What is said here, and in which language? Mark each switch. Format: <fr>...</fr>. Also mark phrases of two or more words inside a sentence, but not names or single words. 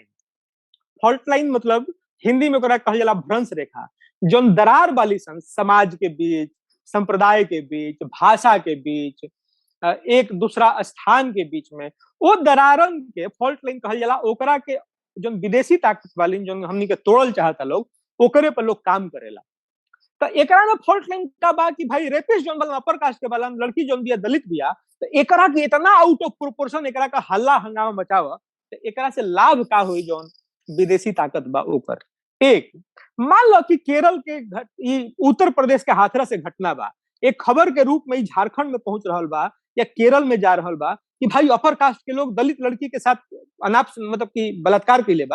<en>fault line</en> <bho>मतलब हिंदी में ओकरा कहल जाला भ्रंश रेखा, जोन दरार वाली सन समाज के बीच, संप्रदाय के बीच, भाषा के बीच, एक दूसरा स्थान के बीच में, वो दरारन के</bho> <en>fault line</en> <bho>कहल जाला। ओकरा के जो विदेशी ताकत वाली जो हमनी के तोड़ल चाहता लोग, ओकरे पर लोग काम करेला। तो एकरा में</bho> <en>fault line</en> <bho>का बा कि भाई रेपिस्ट जोन वाला</bho> <en>upper caste</en> <bho>के वाला लड़की जोन बिया दलित बिया, तो एकरा के इतना</bho> <en>out of proportion</en> <bho>एकरा का हल्ला हंगामा मचावा, तो एकरा से लाभ का हुई जोन विदेशी ताकत बा ओकर। एक मान लो कि केरल के उत्तर प्रदेश के हाथरस से घटना बा, एक खबर के रूप में झारखंड में पहुंच रहा बा या केरल में जा रहा बा कि भाई</bho> <en>upper caste</en> <bho>के लोग दलित लड़की के साथ अनाप मतलब कि बलात्कार कैले बा।</bho>